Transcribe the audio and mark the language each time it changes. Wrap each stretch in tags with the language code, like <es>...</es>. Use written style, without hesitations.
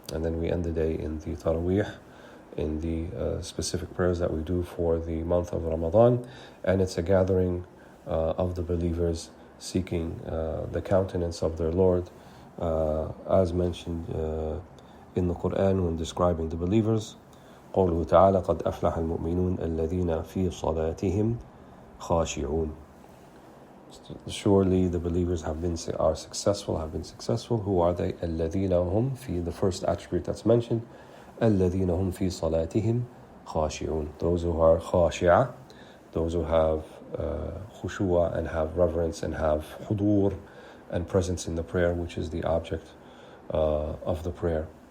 <en>And then we end the day in the tarawih, in the specific prayers that we do for the month of Ramadan. And it's a gathering of the believers seeking the countenance of their Lord, as mentioned in the Quran when describing the believers.</en> <ar>قوله تعالى قد أفلح المؤمنون الذين في صلاتهم خاشعون.</ar> <en>Surely the believers have been successful. Who are they?</en> <ar>الذين هم في,</ar> <en>the first attribute that's mentioned,</en> <ar>الذين هم في صلاتهم خاشعون.</ar> <en>Those who are khashi'ah, those who have khushu'ah and have reverence and have hudur and presence in the prayer, which is the object of the prayer.</en>